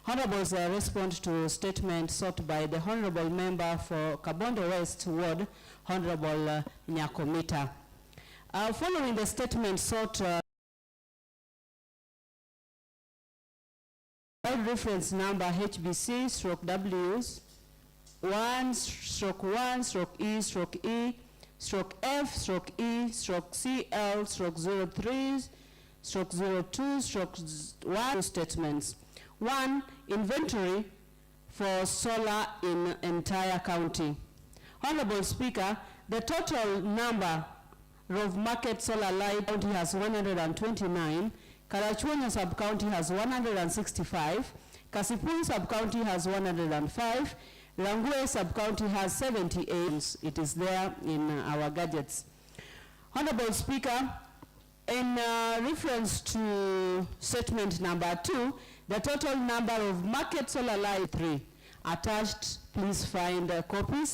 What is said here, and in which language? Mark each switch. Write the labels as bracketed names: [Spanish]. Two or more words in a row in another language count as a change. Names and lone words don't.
[English] Honorable's response to statement sought by the Honorable Member for Kabondo West Ward, Honorable Nyakomita. Following the statement sought, reference number HBC/Ws 1/1/E/E/F/E/CL/03/02/1 statements. 1. Inventory for solar in entire county. Honorable Speaker, the total number of market solar light county has 129, Karachuonyo sub-county has 165, Kasipul sub-county has 105, Rangwe sub-county has 78. It is there in our gadgets. Honorable Speaker, in reference to statement number 2, the total number of market solar light 3 attached, please find copies.